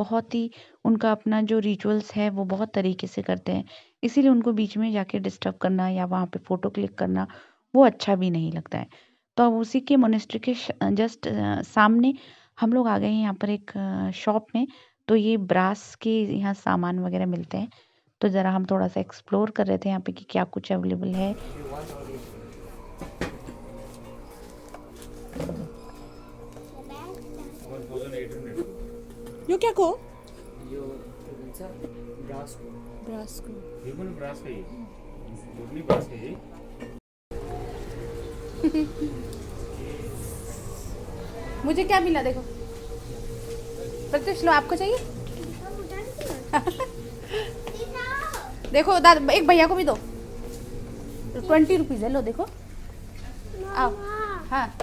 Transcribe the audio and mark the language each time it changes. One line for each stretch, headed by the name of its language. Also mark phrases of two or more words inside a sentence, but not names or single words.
Hindi: बहुत ही उनका अपना जो रिचुअल्स है वो बहुत तरीके से करते हैं, इसीलिए उनको बीच में जाके डिस्टर्ब करना या वहाँ पे
English: photo click
Hindi: करना वो अच्छा भी नहीं लगता है। तो अब उसी के मोनेस्ट्री के जस्ट सामने हम लोग आ गए हैं यहाँ पर एक शॉप में। तो ये ब्रास के यहाँ सामान वगैरह मिलते हैं। तो ज़रा हम थोड़ा सा एक्सप्लोर कर रहे थे यहाँ पे कि क्या कुछ अवेलेबल है।
Nepali: यो क्या को? यो के भन्छ ब्रासको यो पनि ब्रासकै यो पनि ब्रासकै है।
Hindi: मुझे क्या मिला देखो प्रत्युष, लो आपको चाहिए? देखो दादा, एक भैया को भी दो। 20 रुपीज़ है, लो देखो। आओ। हाँ